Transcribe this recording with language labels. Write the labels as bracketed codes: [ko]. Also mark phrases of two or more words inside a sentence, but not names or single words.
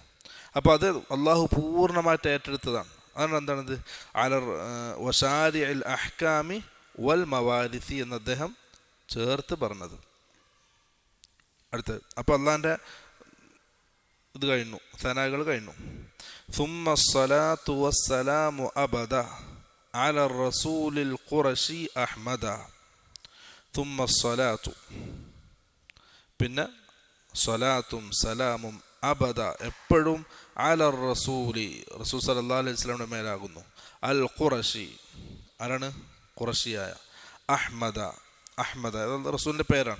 [ml] അപ്പോൾ അത് അള്ളാഹു പൂർണ്ണമായിട്ട് ഏറ്റെടുത്തതാണ്. അതാണ് എന്താണത്? [ar] على الشارع الأحكام والمواريث [ml] എന്ന് അദ്ദേഹം ചേർത്ത് പറഞ്ഞത്. അടുത്തത് അപ്പോൾ അള്ളാഹിൻ്റെ ഇത് കഴിഞ്ഞു, സനാകൾ കഴിഞ്ഞു. [ar] ثم الصلاة والسلام أبدا على الرسول القرشي أحمد. ثم الصلاة, [ml] പിന്നെ സ്വലാത്തും സലാമും അബദ എപ്പോഴും [ar] على الرسول, رسول صلى الله عليه [ml] വസല്ലമയുടെ മേലാകുന്നു. [ar] القرشي, [ml] ആരാണ്? ഖുറശിയായ. അഹ്മദ, അഹ്മദ റസൂലിൻ്റെ പേരാണ്.